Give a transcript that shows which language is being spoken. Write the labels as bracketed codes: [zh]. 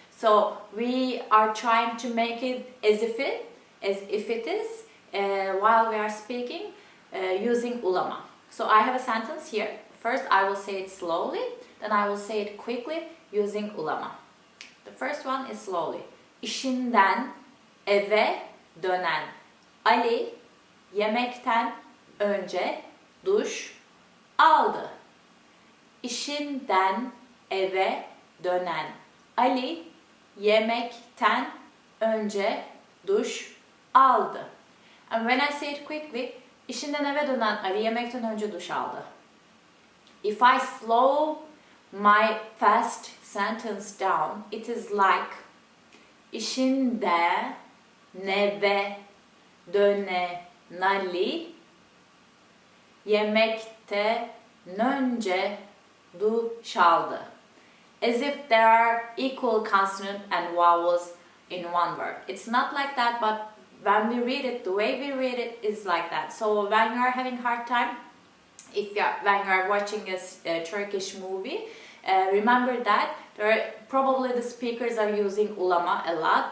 [en] So we are trying to make it as if it is while we are speaking using ulama. So I have a sentence here. First I will say it slowly, then I will say it quickly using ulama. The first one is slowly. [tr] İşinden eve dönen Ali yemekten önce duş aldı. İşinden eve dönen Ali yemekten önce duş aldı. [en] And when I say it quickly, [tr] işinden eve dönen Ali yemekten önce duş aldı. [en] If I slow my fast sentence down, it is like [tr] işinde neve dönen Ali yemekten önce duş aldı. [en] As if there are equal consonant and vowels in one word. It's not like that, but when we read it, the way we read it is like that. So when you are having hard time, when you are watching a Turkish movie, remember that probably the speakers are using ulama a lot.